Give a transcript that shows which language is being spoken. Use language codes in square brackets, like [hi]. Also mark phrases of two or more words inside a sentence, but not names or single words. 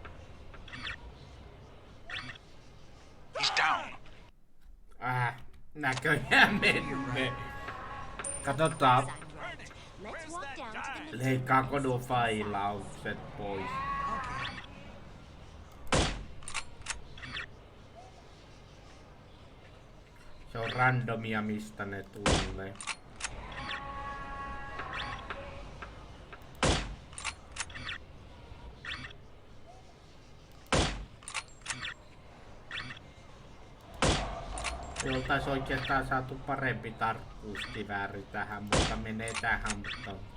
[en] He's down. [fi] Näköjään menne. Katsotaan, [en] Let's walk down to the Medina. [fi] leikkaako nuo failaukset pois. Se on randomia, mistä ne tulee. Me oltais oikeastaan saatu parempi tarkkuuskivääri tähän, mutta menee tähän, mutta...